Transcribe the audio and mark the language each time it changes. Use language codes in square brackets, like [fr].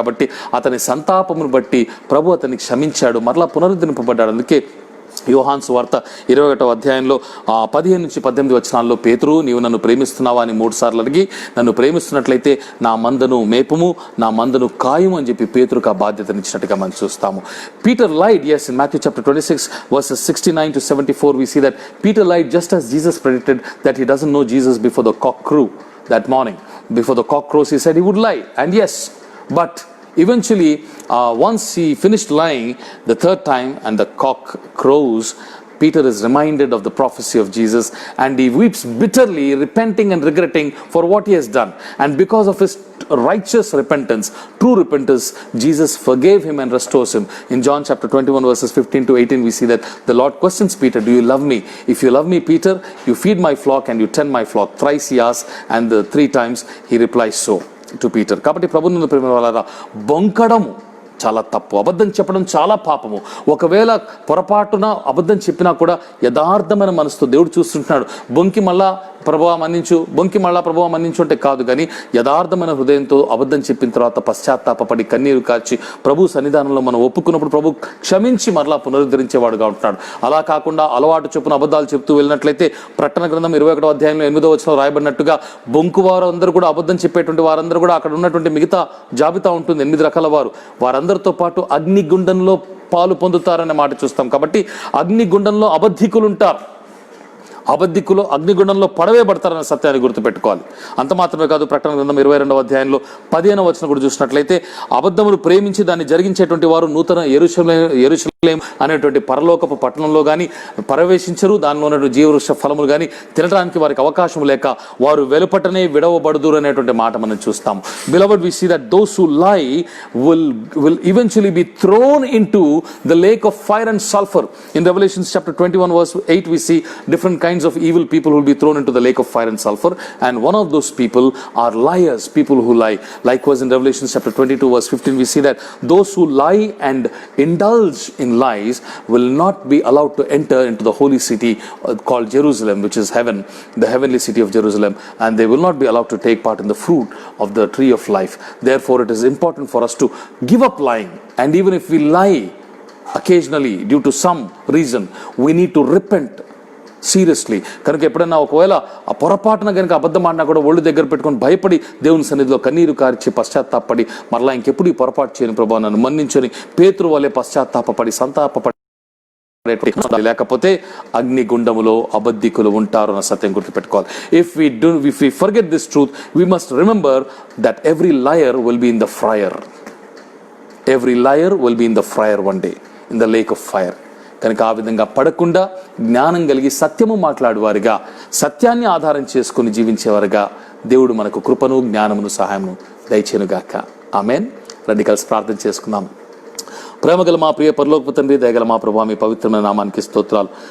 [te] కాబట్టి అతని సంతాపమును బట్టి ప్రభు అతన్ని క్షమించాడు, మరలా పునరుద్ధరింపబడ్డాడు. అందుకే యోహాను సువార్త 21వ అధ్యాయంలో 15 నుంచి 18 వచనాల్లో పేతురు, నీవు నన్ను ప్రేమిస్తున్నావా అని 3 సార్లు అడిగి, నన్ను ప్రేమిస్తున్నట్లయితే నా మందను మేపుము, నా మందను కాయుము అని చెప్పి పేతురుకు ఆ బాధ్యతనిచ్చినట్టుగా మనం చూస్తాము. [en] Peter lied, yes, in Matthew chapter 26 verses 69 to 74 we see that Peter lied just as Jesus predicted that he doesn't know Jesus before the cock crew that morning. Before the cock crows, he said he would lie, and yes, but eventually, once he finished lying the 3rd time and the cock crows, Peter is reminded of the prophecy of Jesus, and he weeps bitterly, repenting and regretting for what he has done. And because of his righteous repentance, true repentance, Jesus forgave him and restores him. In John chapter 21 verses 15 to 18, we see that the Lord questions Peter, do you love me? If you love me, Peter, you feed my flock and you tend my flock. Thrice he asks, and the 3 times he replies so to Peter. [te] కాబట్టి ప్రభువునందు ప్రియమైన వారలారా, బొంకడము చాలా తప్పు. అబద్ధం చెప్పడం చాలా పాపము. ఒకవేళ పొరపాటున అబద్ధం చెప్పినా కూడా యథార్థమైన మనసుతో దేవుడు చూస్తుంటున్నాడు. బొంకి మళ్ళా ప్రభువా మన్నించు, బొంకి మళ్ళా ప్రభువా మన్నించు అంటే కాదు, కానీ యథార్థమైన హృదయంతో అబద్ధం చెప్పిన తర్వాత పశ్చాత్తాపపడి కన్నీరు కార్చి ప్రభు సన్నిధానంలో మనం ఒప్పుకున్నప్పుడు ప్రభు క్షమించి మరలా పునరుద్ధరించేవాడుగా ఉంటున్నాడు. అలా కాకుండా అలవాటు చొప్పున అబద్ధాలు చెప్తూ వెళ్ళినట్లయితే ప్రకటన గ్రంథం 21వ అధ్యాయంలో 8వ వచనంలో రాయబడినట్టుగా బొంకు వారు అందరూ కూడా, అబద్ధం చెప్పేటువంటి వారందరూ కూడా అక్కడ ఉన్నటువంటి మిగతా జాబితా ఉంటుంది 8 రకాల వారు, వారందరితో పాటు అగ్నిగుండంలో పాలు పొందుతారనే మాట చూస్తాం. కాబట్టి అగ్నిగుండంలో అబద్ధికులు ఉంటారు. అబద్ధికులు అగ్నిగుండంలో పడవేయబడతారన్న సత్యాన్ని గుర్తుపెట్టుకోవాలి. అంత మాత్రమే కాదు, ప్రకటన గ్రంథం 22వ అధ్యాయంలో 15వ వచనం కూడా చూసినట్లయితే అబద్ధమును ప్రేమించి దాన్ని జరిగించేటువంటి వారు నూతన యెరూషలేము అనేటువంటి పరలోకపు పట్టణంలో కానీ ప్రవేశించరు. దానిలో ఉన్నటువంటి జీవవృక్ష ఫలములు కానీ తినడానికి వారికి అవకాశం లేక వారు వెలుపటనే విడవబడుదురు అనేటువంటి మాట మనం చూస్తాము. [en] Beloved, we see that those who lie will eventually be thrown into the lake of fire and sulfur. In Revelation chapter 21 verse 8 we see different kinds of evil people who will be thrown into the lake of fire and sulfur, and one of those people are liars, people who lie. Likewise in Revelation chapter 22 verse 15 we see that those who lie and indulge in lies will not be allowed to enter into the holy city called Jerusalem, which is heaven, the heavenly city of Jerusalem, and they will not be allowed to take part in the fruit of the tree of life. Therefore it is important for us to give up lying, and even if we lie occasionally due to some reason, we need to repent seriously. [te] కనుక ఎప్పుడైనా ఒకవేళ ఆ పొరపాటున కనుక అబద్ధం ఆడినా కూడా ఒళ్ళు దగ్గర పెట్టుకొని భయపడి దేవుని సన్నిధిలో కన్నీరు కార్చి పశ్చాత్తాపడి మరలా ఇంకెప్పుడు ఈ పొరపాటు చేయని ప్రభువా నన్ను మన్నించని పేతురు వలె పశ్చాత్తాపడి సంతాపపడి, లేకపోతే అగ్నిగుండములో అబద్ధికులు ఉంటారు అన్న సత్యం గుర్తుపెట్టుకోవాలి. [en] If we forget this truth, we must remember that every liar will be in the fire. Every liar will be in the fire one day, in the lake of fire. [te] కనుక ఆ విధంగా పడకుండా జ్ఞానం కలిగి సత్యము మాట్లాడేవారుగా, సత్యాన్ని ఆధారం చేసుకుని జీవించేవారుగా దేవుడు మనకు కృపను, జ్ఞానమును, సహాయమును దయచేయునుగాక. ఆమేన్. రండి కలిసి ప్రార్థన చేసుకుందాం. ప్రేమగల మా ప్రియ పరలోకపు తండ్రి, దయగల మా ప్రభువా, మీ పవిత్రమైన నామానికి స్తోత్రాలు.